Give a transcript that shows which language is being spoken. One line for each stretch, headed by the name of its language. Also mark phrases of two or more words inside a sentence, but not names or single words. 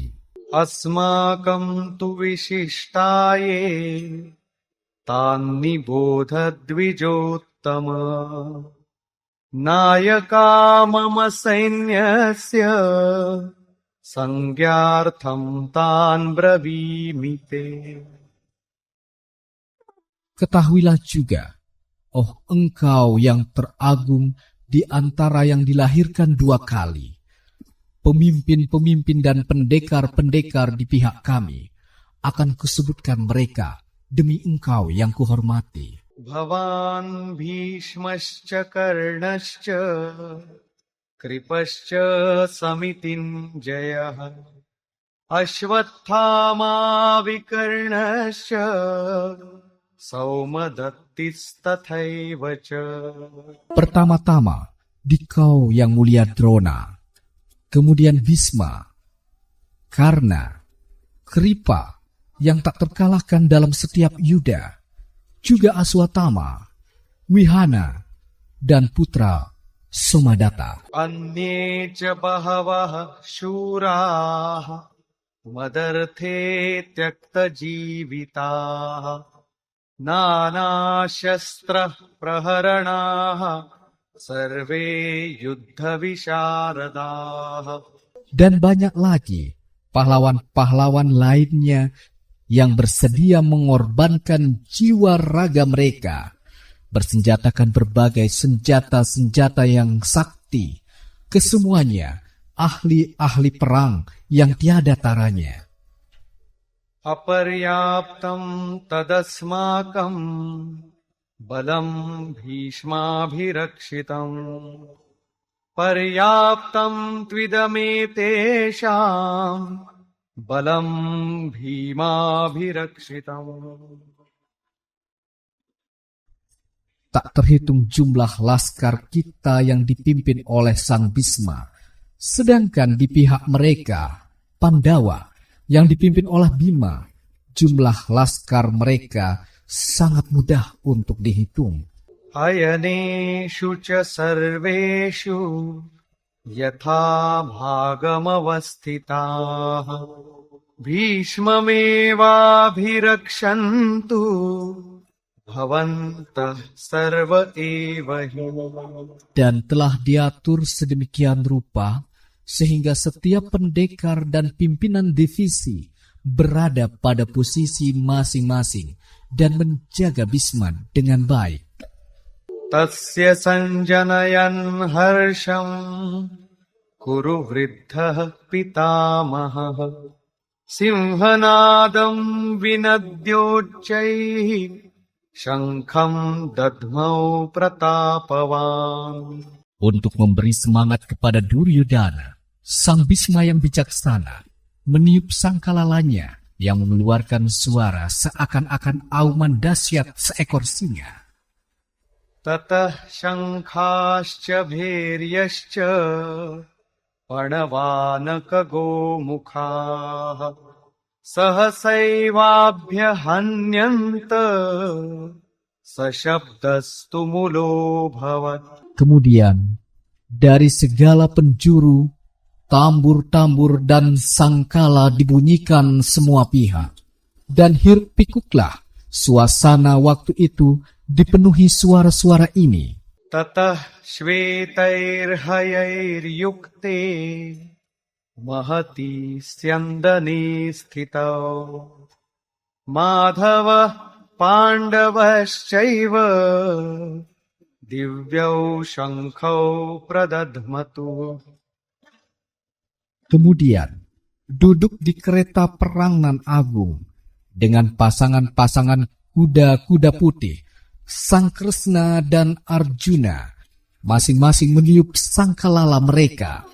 Sanskrit: अस्माकं तु विशिष्टा ये तान्निबोध द्विजोत्तम नायका मम सैन्यस्य संज्ञार्थं तान्ब्रवीमि ते.
Indonesian: Ketahuilah juga, oh engkau yang teragung di antara yang dilahirkan dua kali, pemimpin-pemimpin dan pendekar-pendekar di pihak kami, akan kusebutkan mereka demi engkau yang kuhormati.
Sanskrit: भवान्भीष्मश्च कर्णश्च कृपश्च समितिञ्जयः अश्वत्थामा विकर्णश्च सौमदत्तिस्तथैव च.
Indonesian: Pertama-tama, dikau yang mulia Drona, kemudian Bhisma, Karna, Kripa yang tak terkalahkan dalam setiap yuda, juga Aswatthama, Wihana, dan putra Somadatta.
Sanskrit: अन्ये च बहवः शूराः मदर्थे त्यक्तजीविताः नानाशस्त्रः प्रहरणाः सर्वे युद्धविशारदाः.
Indonesian: Dan banyak lagi pahlawan-pahlawan lainnya yang bersedia mengorbankan jiwa raga mereka, bersenjatakan berbagai senjata-senjata yang sakti, kesemuanya ahli-ahli perang yang tiada taranya.
Sanskrit: अपर्याप्तं तदस्माकं बलं भीष्माभिरक्षितम् पर्याप्तं त्विदमेतेषां बलं भीमाभिरक्षितम्.
Indonesian: Tak terhitung jumlah laskar kita yang dipimpin oleh Sang Bhisma, sedangkan di pihak mereka, Pandawa, yang dipimpin oleh Bima, jumlah laskar mereka sangat mudah untuk dihitung.
Sanskrit: अयनेषु च सर्वेषु यथा भागमवस्थिताः भीष्ममेवाभिरक्षन्तु भवन्तः सर्व एव हि.
Indonesian: Dan telah diatur sedemikian rupa sehingga setiap pendekar dan pimpinan divisi berada pada posisi masing-masing dan menjaga Bhisma dengan baik.
Sanskrit: तस्य सञ्जनयन् हर्षम् कुरु वृद्धः पितामहः सिंहनादम् विनद्योच्चैः शङ्खम् दध्मौ प्रतापवान्.
Indonesian: Untuk memberi semangat kepada Duryodhana, Sang Bhisma yang bijaksana meniup sangkalalanya yang mengeluarkan suara seakan-akan auman dahsyat seekor singa.
Sanskrit: ततः शङ्खाश्च भैर्यश्च पणवानकगोमुखाः सहसैवाभ्यहन्यन्त सशब्दस्तु मुलोऽभवत्.
Indonesian: Kemudian, dari segala penjuru, tambur-tambur dan sangkala dibunyikan semua pihak. Dan hiruk pikuklah suasana waktu itu dipenuhi suara-suara ini.
Sanskrit: ततः श्वेतैर्हयैर्युक्ते महती स्यन्दने स्थितौ माधवः पाण्डवश्चैव दिव्यौ शङ्खौ प्रदध्मतु.
Indonesian: Kemudian, duduk di kereta perang nan agung dengan pasangan-pasangan kuda-kuda putih, Sang Kresna dan Arjuna, masing-masing meniup sangkalala mereka.